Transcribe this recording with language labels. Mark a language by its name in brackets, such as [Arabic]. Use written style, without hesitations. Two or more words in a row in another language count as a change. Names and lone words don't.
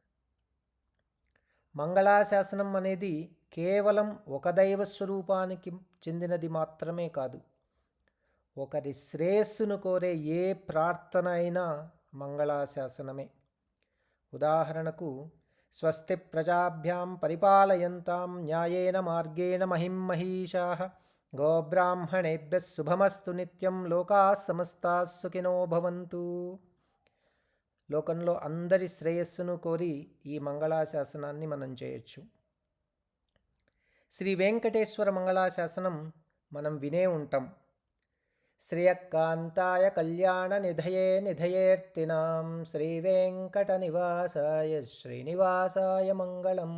[Telugu] మంగళాశాసనం అనేది కేవలం ఒక దైవ స్వరూపానికి చెందినది మాత్రమే కాదు, ఒకరి శ్రేయస్సును కోరే ఏ ప్రార్థన అయినా మంగళాశాసనమే. ఉదాహరణకు, [Sanskrit] స్వస్తి ప్రజాభ్యాం పరిపాలయంతాం న్యాయేన మార్గేణ మహిం మహీషాః గోబ్రాహ్మణేభ్యః శుభమస్తు నిత్యం లోకాః సమస్తాః సుఖినో భవంతు. [Telugu] లోకంలో అందరి శ్రేయస్సును కోరి ఈ మంగళాశాసనాన్ని మనం చేయొచ్చు. శ్రీ వెంకటేశ్వర మంగళాశాసనం మనం వినే ఉంటాం. [Sanskrit] శ్రియకాంతాయ కళ్యాణ నిధయే నిధయేర్తినాం శ్రీ వెంకట నివాసాయ శ్రీనివాసాయ మంగళం.